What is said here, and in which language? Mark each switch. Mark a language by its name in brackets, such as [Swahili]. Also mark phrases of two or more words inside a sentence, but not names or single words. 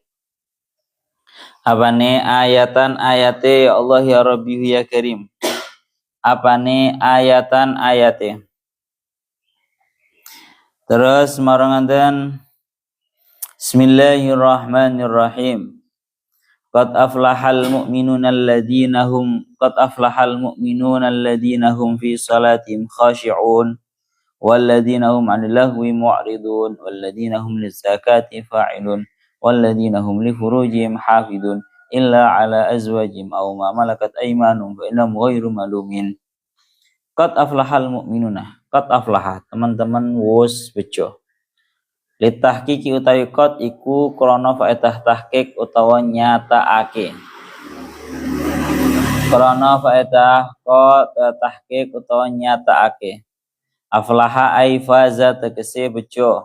[Javanese] Apane ayatan ayate [Arabic] يا الله يا رب يا كريم. [Javanese] Apane ayatan ayate. Terus maranganten Bismillahirrahmanirrahim. [Arabic] قد أفلح المؤمنون الذين هم في صلاتهم خاشعون والذين هم عن اللغو معرضون والذين هم للزكاة فاعلون والذين هم لفروجهم حافظون إلا على أزواجهم أو ما ملكت أيمانهم فإنهم غير ملومين. قد أفلح المؤمنون. قد أفلح, [Javanese] teman-teman wus bejo. Litahqiqi utawi qad iku krana faedah tahqiq utawa nyatakake. Krana faedah qad tahqiq utawa nyatakake. [Arabic] أفلح أي فاز [Javanese] tegese bejo.